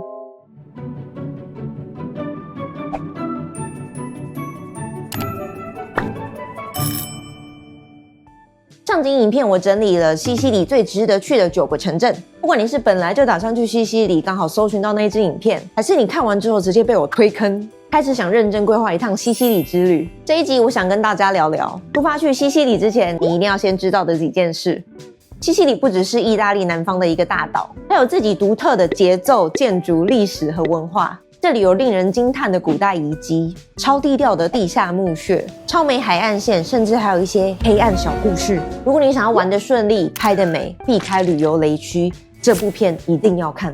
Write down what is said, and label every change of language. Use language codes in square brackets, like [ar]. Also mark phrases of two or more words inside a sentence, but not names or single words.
[zh] 上集影片我整理了西西里最值得去的9個城鎮，不管你是本來就打算去西西里，剛好搜尋到那支影片，還是你看完之後直接被我推坑，開始想認真規劃一趟西西里之旅。這一集我想跟大家聊聊，出發去西西里之前，你一定要先知道的幾件事。西西里不只是意大利南方的一個大島，它有自己獨特的節奏、建築、歷史和文化。這裡有令人驚嘆的古代遺跡，超低調的地下墓穴，超美海岸線，甚至還有一些黑暗小故事。如果你想要玩得順利、拍得美、避開旅遊雷區，這部片一定要看。